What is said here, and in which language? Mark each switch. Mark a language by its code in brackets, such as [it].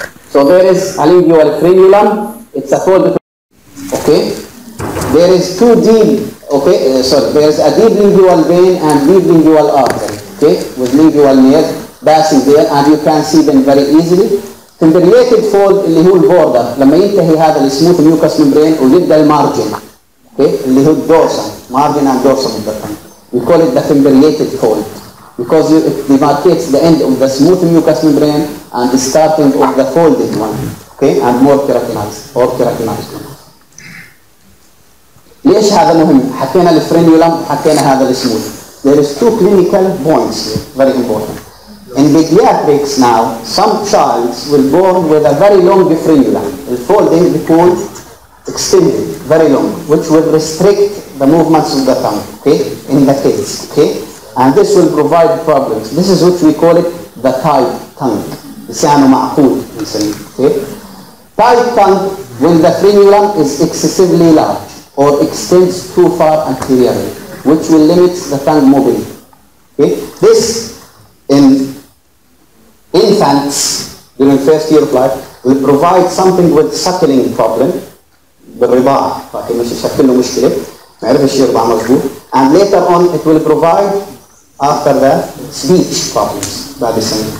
[en] So there is a lingual frenulum. It's a fold. Okay, there is 2 deep. Okay, sorry, there is a deep lingual vein and deep lingual artery. Okay, with lingual nerve passing there, and you can see them very easily. [ar] Fimbriated fold اللي هو البوردر لما ينتهي هذا السموث ميوكس ممبرين ويبدا المارجن. اوكي اللي هو الدورسم [en] margin and dorsum of the tongue. We call it the fimbriated fold because it demarcates the end of the smooth mucous membrane and the starting of the folded one. Okay, and more keratinized or keratinized. [ar] ليش هذا مهم؟ حكينا الفرينيولم حكينا هذا السموث. [en] There is 2 clinical points here, very important. In pediatrics now, some childs will born with a very long frenulum. The folding becomes extended, very long, which will restrict the movements of the tongue, okay, in the kids, okay, and this will provide problems. This is what we call it the tight tongue. [ar] لسانه معقود, okay. [en] Tight tongue when the frenulum is excessively large or extends too far anteriorly, which will limit the tongue mobility. Okay, this in infants during first year of life will provide something with suckling problem [ar] بالرضاعة لكن مش يشكل له مشكلة ما يعرفش يرضع مظبوط, [en] and later on it will provide after that speech problems [ar] بعد سنة.